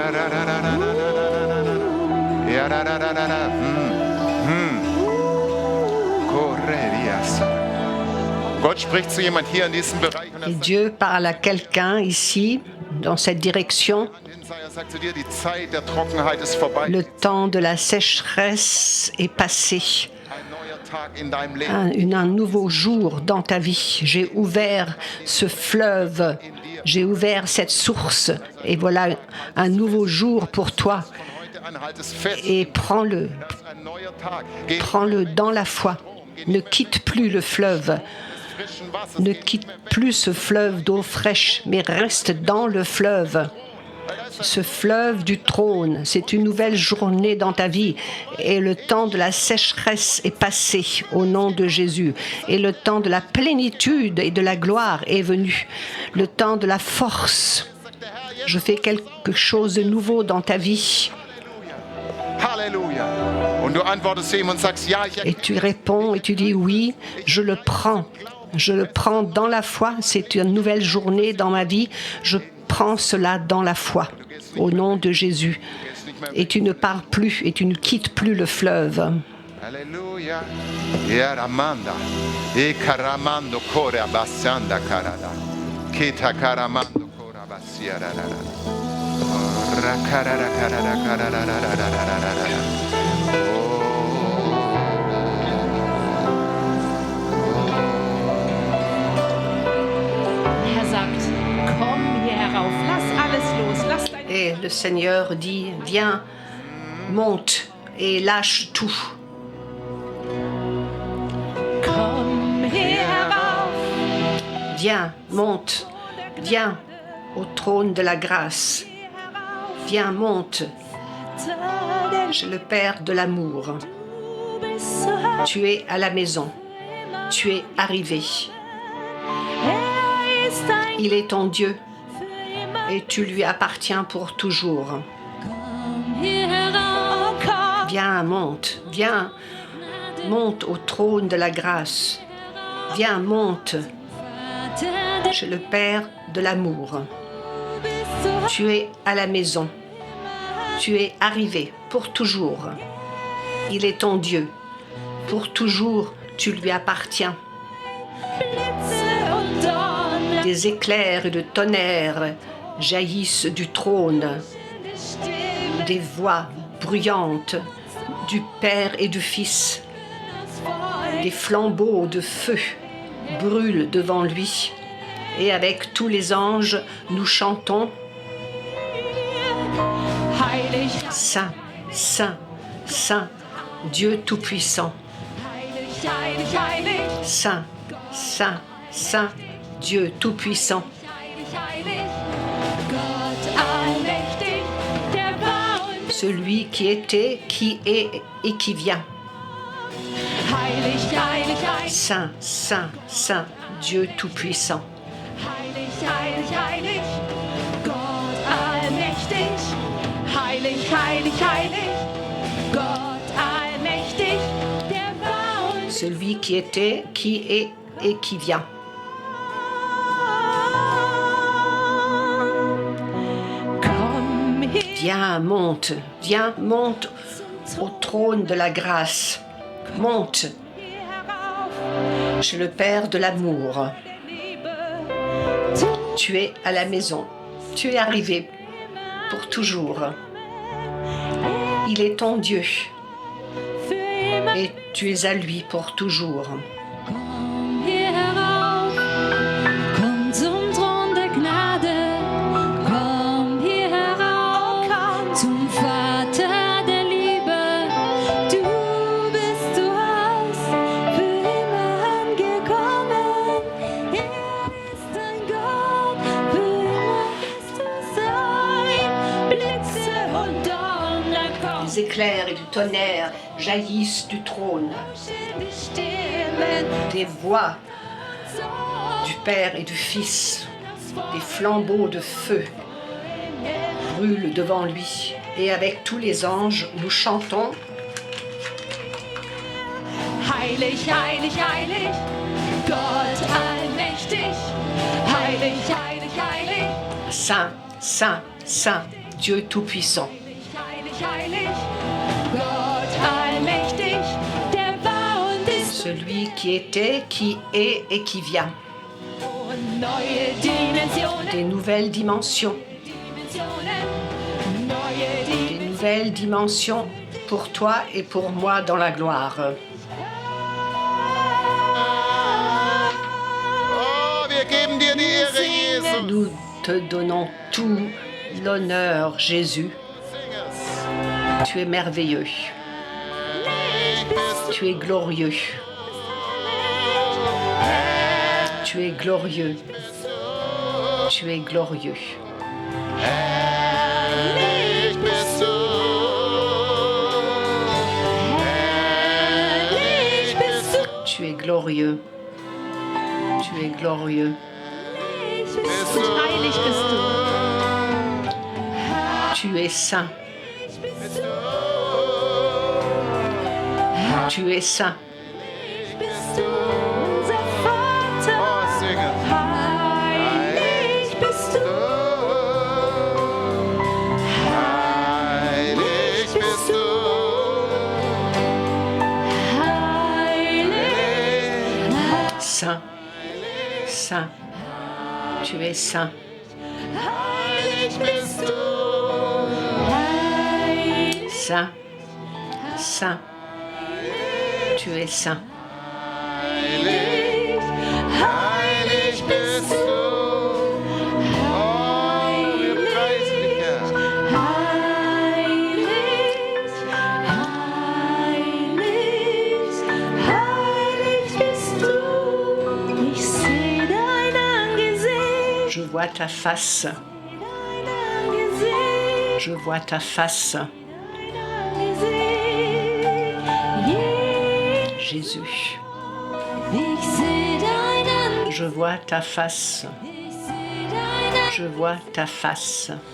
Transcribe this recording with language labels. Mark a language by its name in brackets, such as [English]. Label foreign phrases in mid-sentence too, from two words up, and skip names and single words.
[German] Gott spricht zu jemand hier in diesem Bereich. [French] Et Dieu parle à quelqu'un ici, dans cette direction. [German] Jesaja sagt zu dir, die Zeit der Trockenheit ist vorbei. [French] Le temps de la sécheresse est passé. [German] Ein neuer Tag in deinem Leben. [French] Un nouveau jour dans ta vie. J'ai ouvert ce fleuve, j'ai ouvert cette source. Et voilà un nouveau jour pour toi. [German] Heute an, halt es fest. [French] Et prends-le, [German] Ein neuer Tag. Geh [French] prends-le dans la foi. Ne quitte plus le fleuve. [German] frischen Wasser. [French] Ne quitte plus ce fleuve d'eau fraîche, mais reste dans le fleuve. Ce fleuve du trône, c'est une nouvelle journée dans ta vie. Et le temps de la sécheresse est passé au nom de Jésus. Et le temps de la plénitude et de la gloire est venu. Le temps de la force. Je fais quelque chose de nouveau dans ta vie. [German] Halleluja. Und du antwortest ihm und sagst, ja, ich [French] Et tu réponds et tu dis oui, je le prends. Je le prends dans la foi. C'est une nouvelle journée dans ma vie. Je prends cela dans la foi, au nom de Jésus. Et tu ne pars plus et tu ne quittes plus le fleuve. [German] Halleluja. Ja, Ramanda. E karamando kore abasanda karada. Kita karamando kore abasiara. Rakarara karara karara. Er sagt, komm hier herauf, lass alles los, lass dein [French] Et le Seigneur dit, viens, monte et lâche tout. [German] Komm hier herauf, [French] Viens, monte, viens au trône de la grâce. Viens, monte, [German] denn [French] chez le Père de l'amour. [German] du bist zu Hause. [French] Tu es à la maison. Tu es arrivé. [German] Er ist dein [French] Il est ton Dieu [German] für immer. [French] et tu lui appartiens pour toujours. [German] Komm hier herauf, komm, [French] Viens, monte, viens, monte au trône de la grâce. Viens, monte [German] Vater, denn [French] chez le Père de l'amour. [German] du bist zu Hause. [French] Tu es à la maison. Tu es arrivé pour toujours. Il est ton Dieu. Pour toujours, tu lui appartiens. [German] Blitze und Donner [French] Des éclairs et de tonnerre jaillissent du trône. [German] die Stimme, [French] Des voix bruyantes du Père et du Fils. [German] das Feuer. [French] Des flambeaux de feu brûlent devant lui. Et avec tous les anges, nous chantons [German] Heilig, [French] Saint, Saint, Saint, Dieu Tout-Puissant. [German] heilig, heilig, heilig. [French] Saint, Saint, Saint, Dieu Tout-Puissant. [German] Heilig, heilig, Gott allmächtig, der war und [French] Celui qui était, qui est et qui vient. [German] heilig, heilig, heilig, [French] Saint, Saint, Saint, Dieu Tout-Puissant. [German] heilig, heilig, heilig, Gott allmächtig, heilig, heilig, heilig, Gott allmächtig, der war und [French] Celui qui était, qui est et qui vient. [German] komm her [French] Viens, monte au trône de la grâce. Monte [German] herauf, [French] chez le Père de l'amour. [German] Liebe, [French] Tu es à la maison. Tu es arrivé pour toujours. Il est ton Dieu [German] für immer. [French] et tu es à lui pour toujours. [German] Komm hier herauf, komm zum Thron der Gnade, komm hier herauf, zum Vater der Liebe. Du bist zu Haus, für immer angekommen. Er ist dein Gott, für immer wirst du sein. Blitze und Donner kommen, [French] Les éclairs et du tonnerre jaillissent du trône. [German] die Stimmen, [French] Des voix du Père et du Fils, des flambeaux de feu brûlent devant lui. Et avec tous les anges, nous chantons [German] heilig, heilig, heilig, Gott allmächtig, heilig, heilig, heilig, [French] Saint, Saint, Saint, Dieu Tout-Puissant. [German] Heilig, heilig, Gott allmächtig, der war und ist [French] Celui qui était, qui est et qui vient. [German] und neue Dimensionen, [French] Des nouvelles dimensions. Des nouvelles dimensions pour toi et pour moi dans la gloire. [German] Oh, wir geben dir die Ehre, Jesus. [French] Nous te donnons tout l'honneur, Jésus. Tu es merveilleux. Tu es glorieux. Tu es glorieux. Tu es glorieux. [German] Herrlich bist du. Herrlich bist du. [French] Tu es glorieux. Tu es glorieux. [German] heilig bist du. [French] Tu es saint. Tu es saint. [German] Bist du unser Vater, Oh, singen. heilig bist du. Heilig bist du. Heilig, [French] Saint. Saint. Tu es saint. [German] Heilig bist du. [French] Saint. Saint. Tu es saint. [German] Heilig, heilig bist du. Oh, wir preisen dich, Herr. heilig, heilig bist du. Ich seh dein Angesicht, [French] Je vois ta face. [German] dein Angesicht. [French] Je vois ta face. Jésus. Je vois ta face. Je vois ta face.